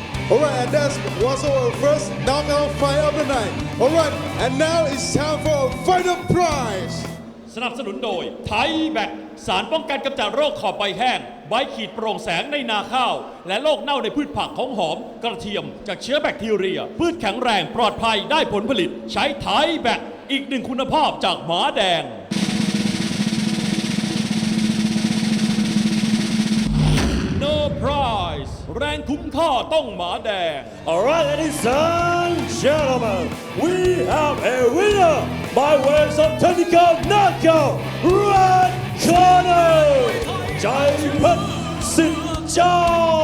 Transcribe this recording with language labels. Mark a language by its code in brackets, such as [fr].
[en] Alright, and that was our first knockout fight of the night. Alright, and now it's time for a fight of prize. [th] สนับสนุนโดยไทยแบคสารป้องกันกำจัดโรคขอบใบแห้งใบขีดโปร่งแสงในนาข้าวและโรคเน่าในพืชผักของหอมกระเทียมจากเชื้อแบคทีเรียพืชแข็งแรงปลอดภัยได้ผลผลิตใช้ไทยแบคอีกหนึ่งคุณภาพจากหมาแดง [en] No prize [th] แรงคุ้มค่าต้องหมาแดง [en] Alright, ladies and gentlemen, we have a winner by way of technical knockout, red corner, J-Pet Southpaw.